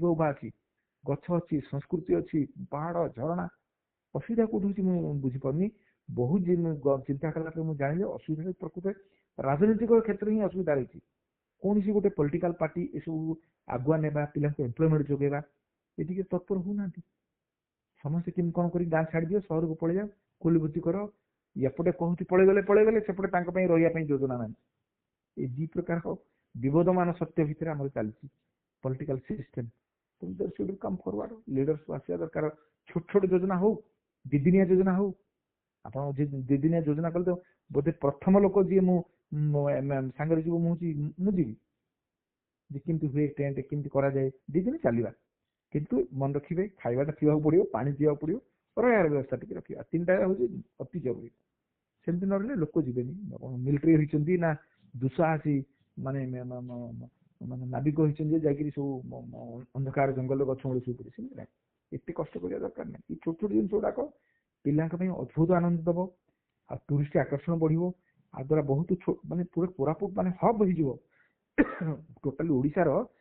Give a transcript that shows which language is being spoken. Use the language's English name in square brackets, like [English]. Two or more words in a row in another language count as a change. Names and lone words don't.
[Odia] ଉଭା ଅଛି ଗଛ ଅଛି ସଂସ୍କୃତି ଅଛି ପାହାଡ ଝରଣା ଅସୁବିଧା କୋଉଠି ହଉଛି ମୁଁ ବୁଝିପାରୁନି ବହୁତ ଚିନ୍ତା କଲା ପରେ ମୁଁ ଜାଣିଲି ଅସୁବିଧା ପ୍ରକୃତ ରାଜନୈତିକ କ୍ଷେତ୍ରରେ ହିଁ ଅସୁବିଧା ରହିଛି କୌଣସି ଗୋଟେ [English] political party [Odia] ଏସବୁ ଆଗୁଆ ନେବା ପିଲାଙ୍କୁ ଏମ୍ପ୍ଲୟମେଣ୍ଟ ଯୋଗେଇବା ଏଟିକେ ତତ୍ପର ହଉନାହାନ୍ତି ସମସ୍ତେ କେମିତି କଣ କରି ଗାଁ ଛାଡିଦିଅ ସହରକୁ ପଳେଇଯାଅ କୁଲିବୁତି କର ଏପଟେ କହୁଛି ପଳେଇଗଲେ ସେପଟେ ତାଙ୍କ ପାଇଁ ରହିବା ପାଇଁ ଯୋଜନା ନାହିଁ ଏ ଦି ପ୍ରକାର ବିବଦମାନ ସତ୍ୟ ଭିତରେ ଆମର ଚାଲିଛି [English] political system there should come forward leaders [Odia] ଆସିବା ଦରକାର ଛୋଟ ଛୋଟ ଯୋଜନା ହଉ ଦିଦିନିଆ ଯୋଜନା ହଉ ଆପଣ ଦିଦିନିଆ ଯୋଜନା କଲେ ତ ବୋଧେ ପ୍ରଥମ ଲୋକ ଯିଏ ମୁଁ ସାଙ୍ଗରେ ଯିବ ମୁଁ ଯିବି ଯେ କେମିତି ହୁଏ ଟେଣ୍ଟ କେମିତି କରାଯାଏ 2 ଦିନ ଚାଲିବା କିନ୍ତୁ ମନେ ରଖିବେ ଖାଇବାଟା ଥିବାକୁ ପଡିବ ପାଣି ଥିବାକୁ ପଡିବ ରହିବାର ବ୍ୟବସ୍ଥା ଟିକେ ରଖିବା 3ଟା ହଉଛି ଅତି ଜରୁରୀ ସେମିତି ନ ରହିଲେ ଲୋକ ଯିବେନି ମିଲିଟାରୀ ହେଇଛନ୍ତି ନା ଦୁଃସାହସୀ ମାନେ ମାନେ ନାବିକ ହେଇଛନ୍ତି ଯେ ଯାଇକିରି ସବୁ ଅନ୍ଧକାର ଜଙ୍ଗଲ ଗଛ ମୂଳେ ଶୋଇପଡେ ସେମିତି ନାହିଁ ଏତେ କଷ୍ଟ କରିବା ଦରକାର ନାହିଁ ଏଇ ଛୋଟ ଛୋଟ ଜିନିଷ ଗୁଡାକ ପିଲାଙ୍କ ପାଇଁ ଅଦ୍ଭୁତ ଆନନ୍ଦ ଦବ ଆଉ ଟୁରିଷ୍ଟ ଆକର୍ଷଣ ବଢିବ ଆ ଦ୍ୱାରା ବହୁତ ମାନେ ପୁରା କୋରାପୁଟ ମାନେ ହବ୍ ହେଇଯିବ ଟୋଟାଲି ଓଡିଶାର